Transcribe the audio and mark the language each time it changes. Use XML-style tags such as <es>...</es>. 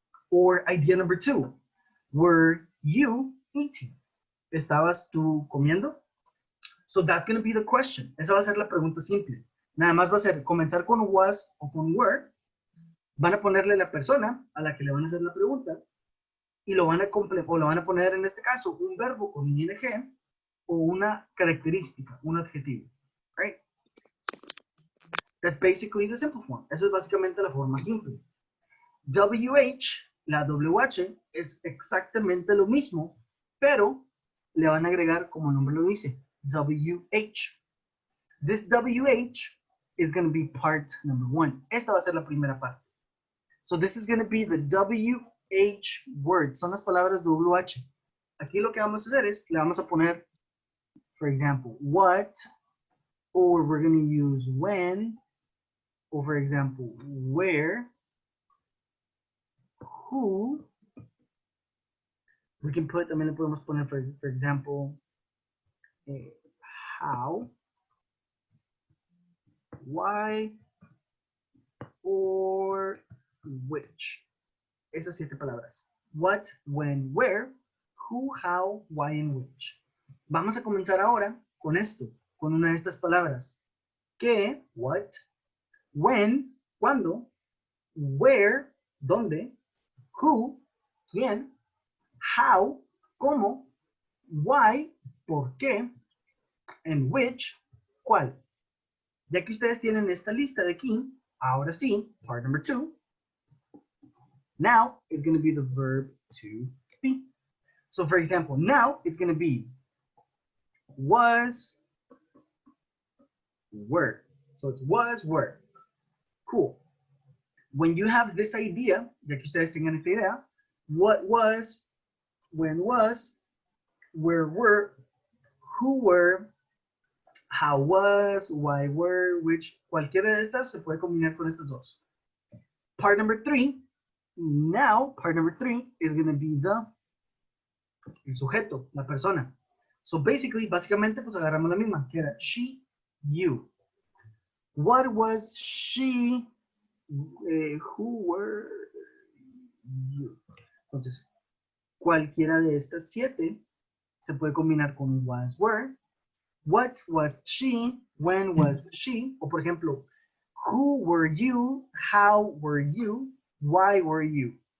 <en>Or idea number 2, were you eating?</en> <es>¿Estabas tú comiendo?</es> <en>So that's going to be the question.</en> <es>Esa va a ser la pregunta simple. Nada más va a ser comenzar con was o con were. Van a ponerle la persona a la que le van a hacer la pregunta y lo van a poner en este caso un verbo con ing o una característica, un adjetivo.</es> <en>Right? That's basically the simple form.</en> <es>Eso es básicamente la forma simple. WH, la WH es exactamente lo mismo, pero le van a agregar, como el nombre lo dice, WH.</es> <en>This WH is going to be part number 1.</en> <es>Esta va a ser la primera parte.</es> <en>So this is going to be the WH word.</en> <es>Son las palabras WH. Aquí lo que vamos a hacer es, le vamos a poner,</es> <en>for example, what, or we're going to use when, or for example, where, who. We can put,</en> <es>también le podemos poner,</es> <en>for example, how, why, or which.</en> <es>Esas 7 palabras.</es> <en>What, when, where, who, how, why, and which.</en> <es>Vamos a comenzar ahora con esto, con una de estas palabras. ¿Qué? What. When, ¿cuándo? Where, ¿dónde? Who, ¿quién? How, ¿cómo? Why, ¿por qué? And which, ¿cuál? Ya que ustedes tienen esta lista de aquí, ahora sí,</es> <en>part number 2. Now is going to be the verb to be. So for example, now it's going to be was, were. So it's was, were. Cool. When you have this idea,</en> <es>ya que ustedes tengan esta idea,</es> <en>what was, when was, where were, who were, how was, why were, which,</en> <es>cualquiera de estas se puede combinar con estas dos.</es> <en>Part number 3, now, part number 3 is going to be</en> <es>el sujeto, la persona.</es> <en>So basically,</en> <es>básicamente, pues agarramos la misma, que era she, you.</es> <en>What was she, who were you?</en> <es>Entonces, cualquiera de estas 7 se puede combinar con was, were.</es> <en>What was she, when was she,</en> <es>o por ejemplo,</es> <en>who were you, how were you, why were you.</en>